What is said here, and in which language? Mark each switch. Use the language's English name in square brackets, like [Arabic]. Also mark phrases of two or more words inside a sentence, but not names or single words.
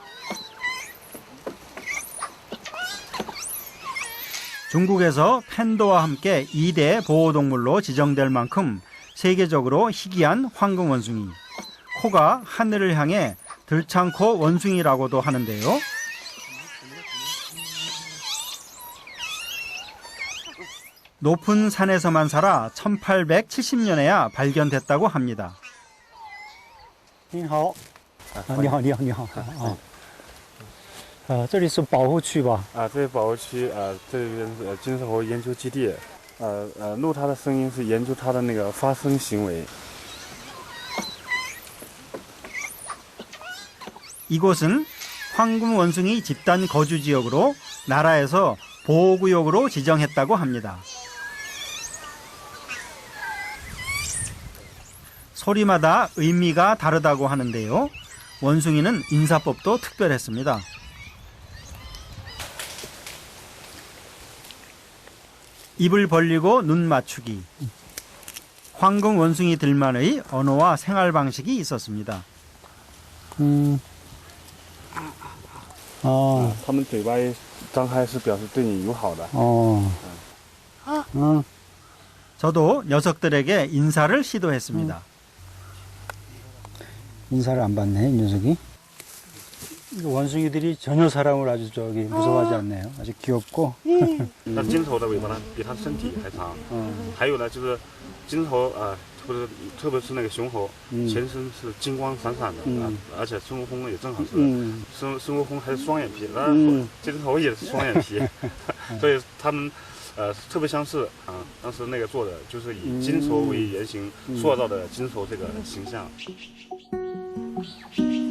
[Korean] 중국에서 팬더와 함께 2대 보호동물로 지정될 만큼 세계적으로 희귀한 황금원숭이. 코가 하늘을 향해 들창코 원숭이라고도 하는데요. 높은 산에서만 살아 1870년에야 발견됐다고 합니다. [Chinese] 你好，你好，你好，你好，这里是保护区吧？这是保护区这边是金丝猴研究基地，录它的声音是研究它的那个发声行为。 [Korean] 이곳은 황금원숭이 집단 거주지역으로 나라에서 보호구역으로 지정했다고 합니다. 소리마다 의미가 다르다고 하는데요. 원숭이는 인사법도 특별했습니다. 입을 벌리고 눈 맞추기. 황금 원숭이들만의 언어와 생활 방식이 있었습니다. [Chinese] 他们嘴巴一张开是表示对你友好的。 [Korean] 저도 녀석들에게 인사를 시도했습니다. 인사를 안 받네, 이 녀석이. 원숭이들이 전혀 사람을 아주 무서워하지 않네요. 아주 귀엽고. [Chinese] 那金头的尾巴呢，比它身体还长。还有呢，就是金头特别是那个雄猴，全身是金光闪闪的而且孙悟空也正好是孙悟空还是双眼皮，金头也是双眼皮，所以他们特别相似当时那个做的就是以金头为原型塑造的金头这个形象。